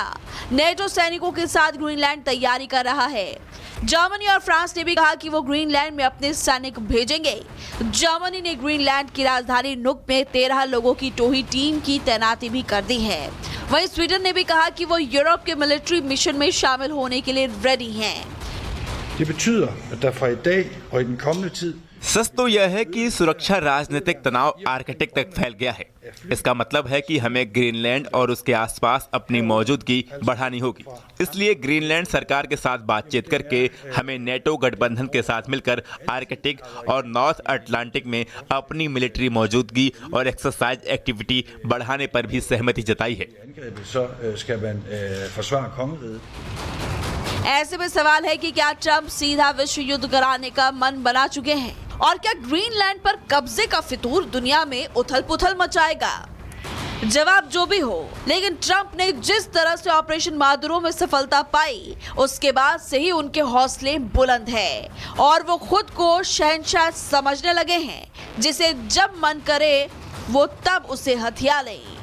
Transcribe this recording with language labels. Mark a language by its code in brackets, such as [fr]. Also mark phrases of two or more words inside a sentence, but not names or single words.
[hi] नेटो सैनिकों के साथ ग्रीनलैंड तैयारी कर रहा है। जर्मनी और फ्रांस ने भी कहा कि वो ग्रीनलैंड में अपने सैनिक भेजेंगे। जर्मनी ने ग्रीनलैंड की राजधानी नुक में 13 लोगों की टोही टीम की तैनाती भी कर दी है। वहीं स्वीडन ने भी कहा कि वो यूरोप के [en] military mission [hi] में शामिल होने के लिए रेडी हैं। [da] Det betyder, at der fra i dag og i den kommende tid [hi] सच तो यह है कि सुरक्षा राजनीतिक तनाव आर्कटिक तक फैल गया है। इसका मतलब है कि हमें ग्रीनलैंड और उसके आसपास अपनी मौजूदगी बढ़ानी होगी। इसलिए ग्रीनलैंड सरकार के साथ बातचीत करके हमें नेटो गठबंधन के साथ मिलकर आर्कटिक और नॉर्थ अटलांटिक में अपनी मिलिट्री मौजूदगी और [en] exercise activity [hi] बढ़ाने पर भी सहमति जताई है। [da] angrebet, så skal man forsvare kongeriget. [hi] ऐसे में सवाल है कि क्या ट्रंप सीधा विश्व युद्ध कराने का मन बना चुके हैं और क्या ग्रीनलैंड पर कब्जे का फितूर दुनिया में उथल-पुथल मचाएगा? जवाब जो भी हो, लेकिन ट्रंप ने जिस तरह से ऑपरेशन मादुरो में सफलता पाई, उसके बाद से ही उनके हौसले बुलंद हैं और वो खुद को शहंशाह समझने लगे हैं, जिसे जब मन करे वो तब उसे हथिया लें।